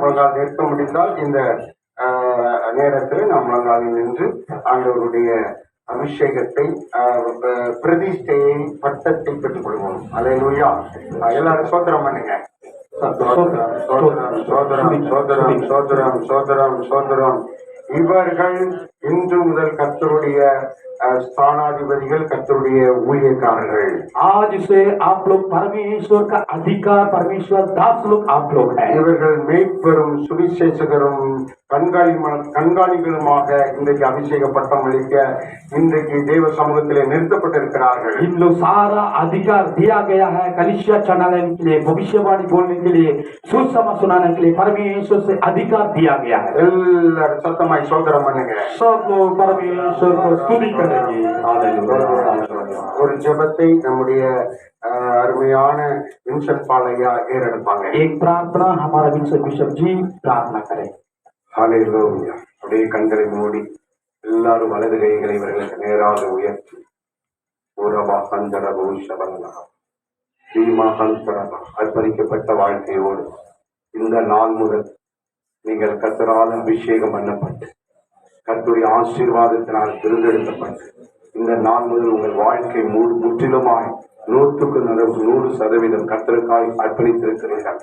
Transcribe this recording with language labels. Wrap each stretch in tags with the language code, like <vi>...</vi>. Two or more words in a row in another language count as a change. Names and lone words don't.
<ta>முழங்கால் நிற்க முடிந்தால் இந்த நேரத்தில் நாம் முழங்காலில் நின்று ஆண்டவருடைய அபிஷேகத்தை, பிரதிஷ்டையை, பட்டத்தை பெற்றுக் கொள்வோம். அல்லேலூயா. எல்லாரும் ஸ்தோத்திரம் பண்ணுங்க. சோதரம், சோதரம், சோதரம், சோதரம், சோதரம், சோதரம், சோதரம். இவர்கள் இன்று முதல் கர்த்தருடைய स्थानाधिपतिகள், கர்த்தருடைய ஊழியக்காரர்கள்.</ta> <hi>आज से आप लोग परमेश्वर का अधिकार, परमेश्वर दास लोग आप लोग हैं.</hi> <ta>இவர்கள் மேய்ப்பரும் சுவிசேஷகரும் கண்காணிகளுமாக இன்றைக்கு அபிஷேக பட்டம் அளிக்க இன்றைக்கு தேவ சமூகத்திலே நிறுத்தப்பட்டிருக்கிறார்கள்.</ta> <hi>इन लोग सारा अधिकार दिया गया है कलीसिया चलाने के लिए, भविष्यवाणी बोलने के लिए, सुसमाचार सुनाने के लिए परमेश्वर से अधिकार दिया गया है.</hi> <ta>எல்லாரும் சத்தமாய் சோதரம் பண்ணுங்க.</ta> <hi>सब लोग परमेश्वर को स्तुति करेंगे.</hi> <ta>ஒரு ஜெபத்தை நம்முடைய அருமையான வின்சென்ட் பாலையா ஏறெடுப்பாங்க.</ta> <hi>एक प्रार्थना हमारा विंसेंट बिशप जी प्रार्थना करें.</hi> <ta>ஹல்லேலூயா. அப்படியே கண்களை மூடி எல்லாரும் வலது கைகளை இவர்களுக்கு நேராக உயர்த்தி அர்ப்பணிக்கப்பட்ட வாழ்க்கையோடு இந்த நாள் முதல் நீங்கள் கர்த்தரால் அபிஷேகம் பண்ணப்பட்டு கர்த்தருடைய ஆசீர்வாதத்தினால் தேர்ந்தெடுக்கப்பட்டு இந்த நாள் முதல் உங்கள் வாழ்க்கை முற்றிலுமாய் 100% கர்த்தருக்காய் அர்ப்பணித்திருக்கிறீர்கள்.</ta>